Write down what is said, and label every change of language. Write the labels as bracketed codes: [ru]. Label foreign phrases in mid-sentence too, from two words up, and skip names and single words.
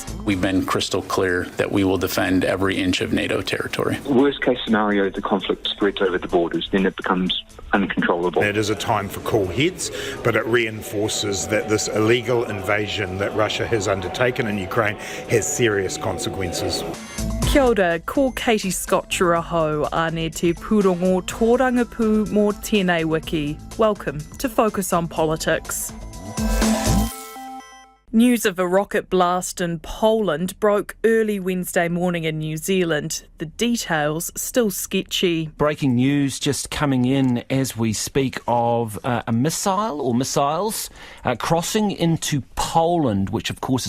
[en] We've been crystal clear that we will defend every inch of NATO territory. Worst case scenario, the conflict spreads over the borders, then it becomes uncontrollable. It is a time for cool heads, but it reinforces that this illegal invasion that Russia has undertaken in Ukraine has serious consequences. [mi] Kia ora, ko Katie Scott Churaho, ane te pūrongo tōrangapū mō tēnei wiki. [en] Welcome to Focus on Politics. News of a rocket blast in Poland broke early Wednesday morning in New Zealand. The details still sketchy. Breaking news just coming in as we speak of a missile or missiles crossing into Poland, which of course is a NATO member.